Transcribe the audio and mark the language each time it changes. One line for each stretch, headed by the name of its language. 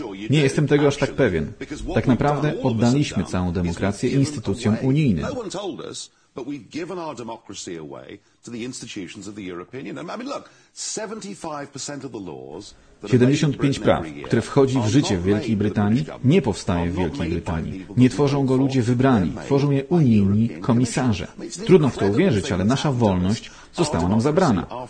Polish: Nie jestem tego aż tak pewien. Tak naprawdę oddaliśmy całą demokrację instytucjom unijnym.
English: But we've given our democracy away to the institutions of the European Union. I mean, look, 75% of the laws.
Polish: 75 praw, które wchodzi w życie w Wielkiej Brytanii, nie powstaje w Wielkiej Brytanii. Nie tworzą go ludzie wybrani, tworzą je unijni komisarze. Trudno w to uwierzyć, ale nasza wolność została nam zabrana.